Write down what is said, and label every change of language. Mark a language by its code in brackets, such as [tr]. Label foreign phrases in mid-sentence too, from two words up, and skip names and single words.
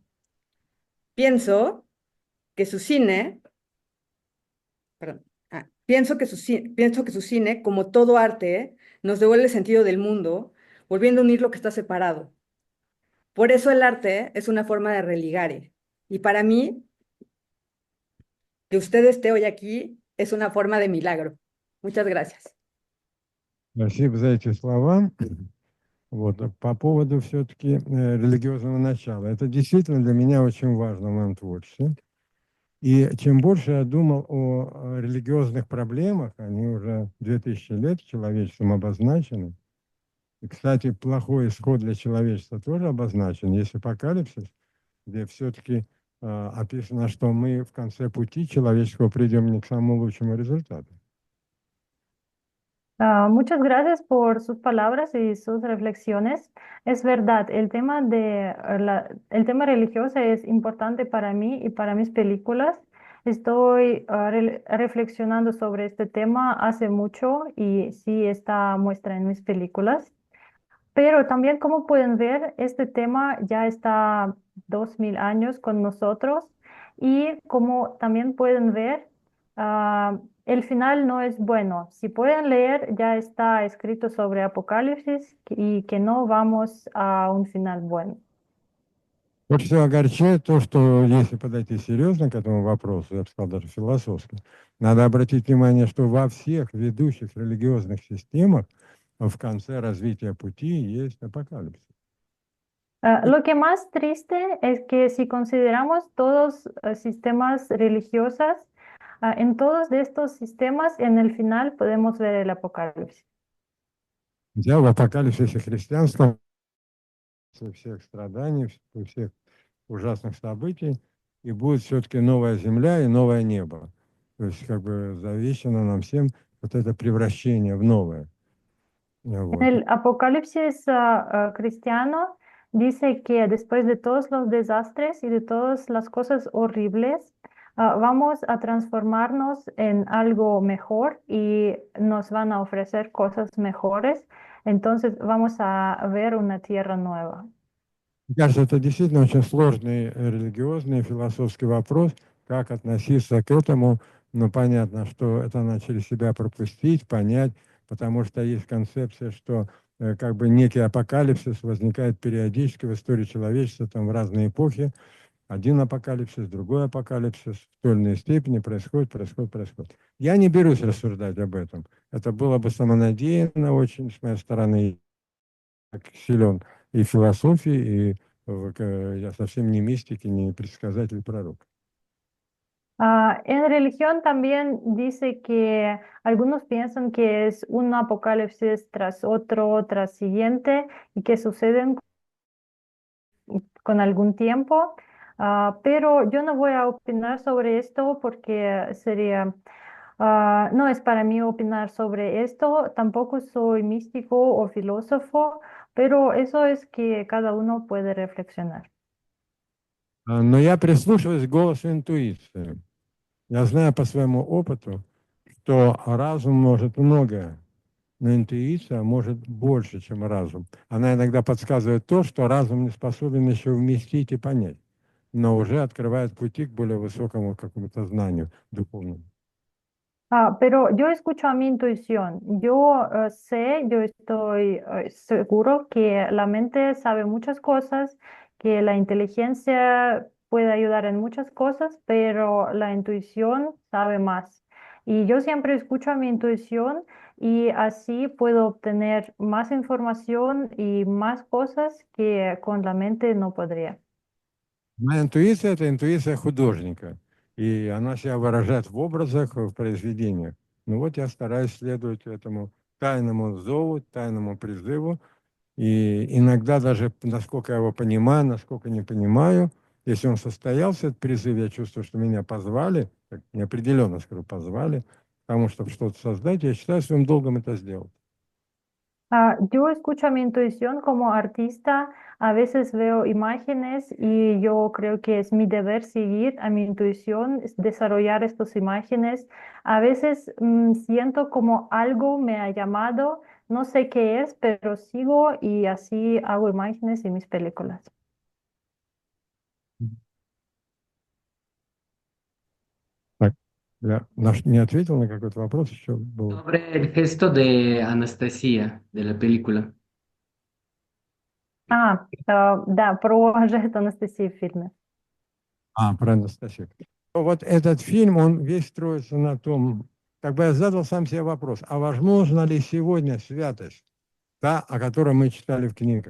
[es] Pienso que su cine, perdón, pienso que su cine, como todo arte, nos devuelve el sentido del mundo, volviendo a unir lo que está separado. Por eso el arte es una forma de religare. Y para mí, que usted esté hoy aquí es una forma de milagro. Muchas gracias. [ru] Спасибо за эти слова. Вот, по поводу все-таки религиозного начала. Это действительно для меня очень важно в моем творчестве. И чем больше я думал о религиозных проблемах, они уже 2000 лет человечеством обозначены. И, кстати, плохой исход для человечества тоже обозначен. Есть апокалипсис, где все-таки описано, что мы в конце пути человеческого придем не к самому лучшему результату. [es] Muchas gracias por sus palabras y sus reflexiones. Es verdad, el tema religioso es importante para mí y para mis películas. Estoy reflexionando sobre este tema hace mucho y sí está muestra en mis películas. Pero también, como pueden ver, este tema ya está 2000 años con nosotros y como también pueden ver, el final no es bueno. Si pueden leer, ya está escrito sobre Apocalipsis y que no vamos a un final bueno. [ru] Вот все огорчает то, что если подойти серьезно к этому вопросу, я бы сказал даже философски, надо обратить внимание, что во всех ведущих религиозных системах в конце развития пути есть апокалипсис. [es] Lo que más triste es que si consideramos todos sistemas religiosos, en todos de estos sistemas, en el final podemos ver el Apocalipsis. [ru] Хотя в апокалипсисе христианства после всех страданий, после всех ужасных событий, и будет все-таки новая земля и новое небо. То есть как бы завещано нам всем вот это превращение в новое. [es] En [ru] Вот. [es] el Apocalipsis cristiano dice que después de todos los desastres y de todas las cosas horribles, vamos a transformarnos en algo mejor y nos van a ofrecer cosas mejores. Entonces vamos a ver una tierra nueva. [ru] Мне кажется, это действительно очень сложный религиозный, философский вопрос, как относиться к этому. Но понятно, что это надо через себя пропустить, понять, потому что есть концепция, что как бы некий апокалипсис возникает периодически в истории человечества, там в разные эпохи. Один апокалипсис, другой апокалипсис в той или иной степени происходит. Я не берусь рассуждать об этом. Это было бы самонадеянно очень с моей стороны, так силен [es] y filosofía, y ya [ru] совсем не мистик, ni предсказатель, пророк. [es] En religión también dice que algunos piensan que es un apocalipsis tras otro, tras siguiente, y que suceden con algún tiempo. Pero yo no voy a opinar sobre esto porque sería No es para mí opinar sobre esto, tampoco soy místico o filósofo, pero eso es que cada uno puede reflexionar. [ru] Но я прислушиваюсь к голосу интуиции. Я знаю по своему опыту, что разум может многое, но интуиция может больше, чем разум. Она иногда подсказывает то, что разум не способен еще вместить и понять, но уже открывает пути к более высокому какому-то знанию духовному. [es] Pero yo escucho a mi intuición. Yo sé, yo estoy seguro que la mente sabe muchas cosas, que la inteligencia puede ayudar en muchas cosas, pero la intuición sabe más. Y yo siempre escucho a mi intuición y así puedo obtener más información y más cosas que con la mente no podría. [ru] Моя интуиция – это интуиция художника, и она себя выражает в образах, в произведениях. Ну вот я стараюсь следовать этому тайному зову, тайному призыву, и иногда даже, насколько я его понимаю, насколько не понимаю, если он состоялся, этот призыв, я чувствую, что меня позвали, так неопределенно скажу, позвали, потому что что-то создать, я считаю своим долгом это сделать. [es] Yo escucho a mi intuición como artista, a veces veo imágenes y yo creo que es mi deber seguir a mi intuición, desarrollar estas imágenes. A veces siento como algo me ha llamado, no sé qué es, pero sigo y así hago imágenes en mis películas. [ru] Так, я не ответил на какой-то вопрос, еще был. [es] Sobre el gesto de Anastasia de la película. [ru] Да, про жест Анастасии в фильме. Про Анастасию. Вот этот фильм, он весь строится на том, как бы я задал сам себе вопрос, а возможно ли сегодня святость, та, о которой мы читали в книгах?